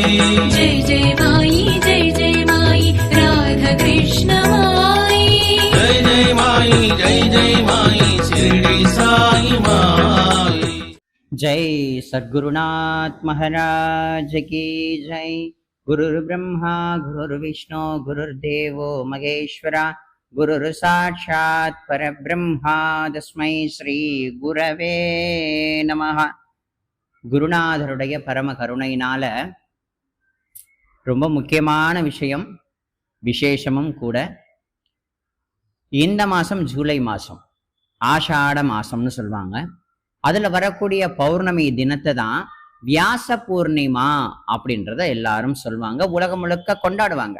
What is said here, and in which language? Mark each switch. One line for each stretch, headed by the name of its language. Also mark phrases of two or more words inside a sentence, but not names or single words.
Hindi: जय जय माई राधा कृष्ण माई जय माई शिरडी साई माई। जय सद्गुरुनाथ महाराज की जय।
Sanskrit: गुरुर्ब्रह्मा गुरुर्विष्णु गुरुर्देवो महेश्वरा गुरुर् साक्षात् परब्रह्मा तस्मै श्री गुरवे நமஹ।
Tamil: குருநாதருடைய பரம கருணையினால ரொம்ப முக்கியமான விஷயம், விசேஷமும் கூட. இந்த மாதம் ஜூலை மாதம், ஆஷாட மாதம்னு சொல்லுவாங்க. அதில் வரக்கூடிய பௌர்ணமி தினத்தை தான் வியாச பூர்ணிமா அப்படின்றத எல்லாரும் சொல்லுவாங்க, உலகம் முழுக்க கொண்டாடுவாங்க.